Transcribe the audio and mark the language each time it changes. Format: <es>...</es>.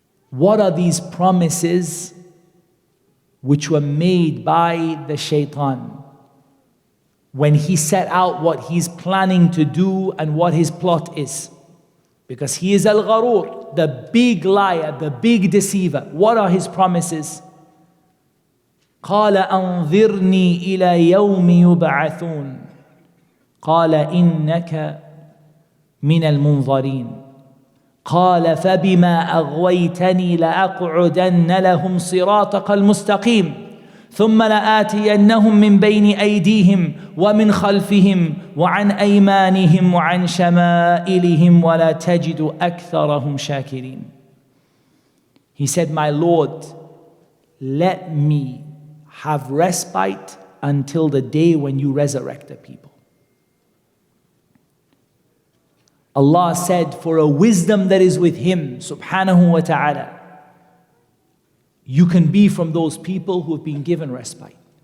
<en>What are these promises which were made by the Shaytan when he set out what he's planning to do and what his plot is? Because he is</en> <ar>al-gharur,</ar> <en>the big liar, the big deceiver. What are his promises?</en> <ar>قال أنظرني إلى يوم يبعثون قال إنك من المنظرين قال فبما أغويتني لأقعدن لهم صراطك المستقيم ثم لآتينهم من بين أيديهم ومن خلفهم وعن أيمانهم وعن شمائلهم ولا تجد أكثرهم شاكرين.</ar> <en>He said, my Lord, let me have respite until the day when you resurrect the people. Allah said, for a wisdom that is with Him,</en> <ar>subhanahu wa ta'ala,</ar> <en>you can be from those people who have been given respite.</en>